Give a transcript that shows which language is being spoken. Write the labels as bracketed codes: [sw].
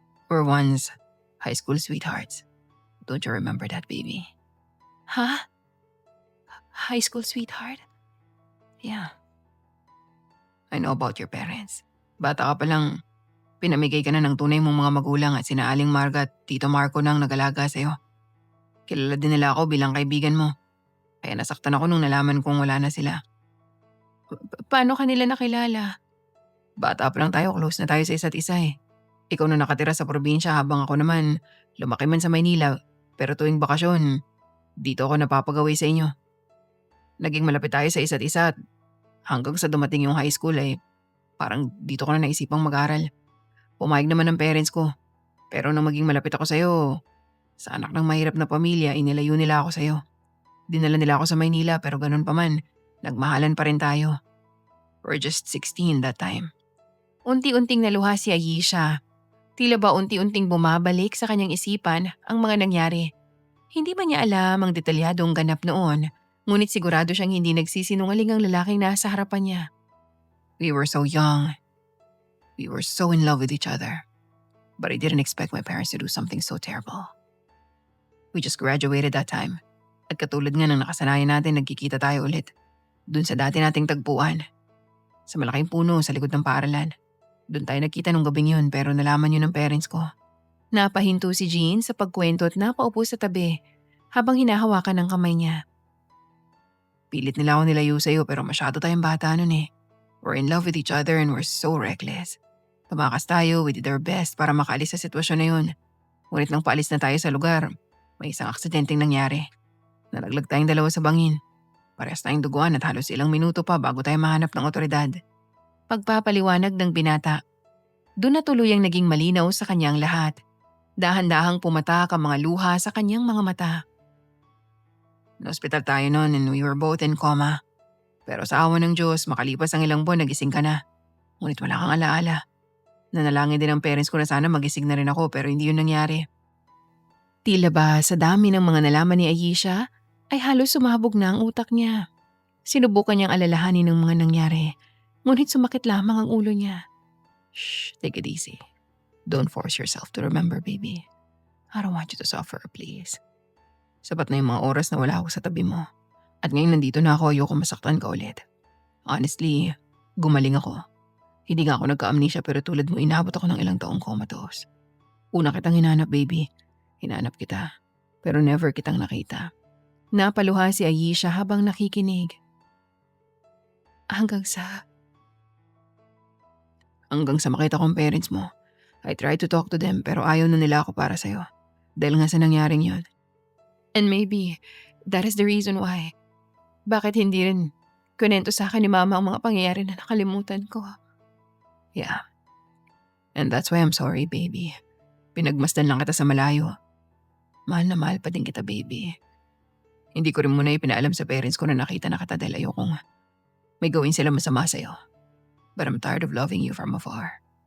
[en] We're once high school sweethearts. Don't you remember that, baby? Ha? High school sweetheart? Yeah. I know about your parents. [tl] Bata ka pa lang, pinamigay ka na ng tunay mong mga magulang at sina Aling Marga at Tito Marco nang nag-alaga sa'yo. Kilala din nila ako bilang kaibigan mo. Kaya nasaktan ako nung nalaman kong wala na sila. Paano kanila nakilala? Bata pa lang tayo, close na tayo sa isa't isa eh. Ikaw na nakatira sa probinsya habang ako naman lumaki man sa Maynila. Pero tuwing bakasyon, dito ako napapagaway sa inyo. Naging malapit tayo sa isa't isa at hanggang sa dumating yung high school eh, parang dito ko na naisipang mag-aral. Pumayag naman ng parents ko. Pero nung maging malapit ako sa'yo, sa anak ng mahirap na pamilya, inilayo nila ako sa'yo. Dinala nila ako sa Maynila pero ganun pa man, nagmahalan pa rin tayo. [en] We're just 16 that time. [tl] Unti-unting naluha si Ayesha. Tila ba unti-unting bumabalik sa kanyang isipan ang mga nangyari. Hindi ba niya alam ang detalyadong ganap noon, ngunit sigurado siyang hindi nagsisinungaling ang lalaking nasa harapan niya. [en] We were so young. We were so in love with each other. But I didn't expect my parents to do something so terrible. We just graduated that time. [tl] At katulad nga ng nakasanayan natin, nagkikita tayo ulit. Dun sa dati nating tagpuan. Sa malaking puno sa likod ng paaralan. Doon tayo nagkita nung gabing yun pero nalaman yun ng parents ko. Napahinto si Jean sa pagkwento at napaupo sa tabi habang hinahawakan ng kamay niya. Pilit nila ako nilayo sa'yo pero masyado tayong bata nun eh. [en] We're in love with each other and we're so reckless. [tl] Tumakas tayo, [en] we did our best [tl] para makaalis sa sitwasyon na yun. Ngunit nang paalis na tayo sa lugar, may isang aksidenteng nangyari. Nalaglag tayong dalawa sa bangin. Parehas tayong duguan at halos ilang minuto pa bago tayo mahanap ng otoridad. Pagpapaliwanag ng binata. Doon na tuluyang naging malinaw sa kanyang lahat. Dahan-dahang pumatak ang mga luha sa kanyang mga mata. Na-hospital tayo noon [en] and we were both in coma. [tl] Pero sa awa ng Diyos, makalipas ang ilang buwan, nagising ka na. Ngunit wala kang alaala. Nanalangin din ang parents ko na sana magising na rin ako pero hindi yun nangyari. Tila ba sa dami ng mga nalaman ni Ayesha, ay halos sumabog na ang utak niya. Sinubukan niyang alalahanin ng mga nangyari. Ngunit sumakit lamang ang ulo niya. Shh, [en] take it easy. Don't force yourself to remember, baby. I don't want you to suffer, please. [tl] Sapat na yung mga oras na wala ako sa tabi mo. At ngayon nandito na ako, ayoko masaktan ka ulit. Honestly, gumaling ako. Hindi nga ako nagka-amnesia pero tulad mo inabot ako ng ilang taong comatose. Una kitang hinanap, baby. Hinanap kita. Pero never kitang nakita. Napaluha si Ayesha habang nakikinig. Hanggang sa makita kong parents mo. [en] I tried to talk to them [tl] pero ayaw na nila ako para sa'yo. Dahil nga sa nangyaring yun. [en] And maybe, that is the reason why. [tl] Bakit hindi rin kunento sa akin ni Mama ang mga pangyayari na nakalimutan ko? [en] Yeah. And that's why I'm sorry, baby. [tl] Pinagmasdan lang kita sa malayo. Mahal na mahal pa din kita, baby. Hindi ko rin muna ipinaalam sa parents ko na nakita na kita dahil ayokong may gawin sila masama sa'yo. [en] But I'm tired of loving you from afar.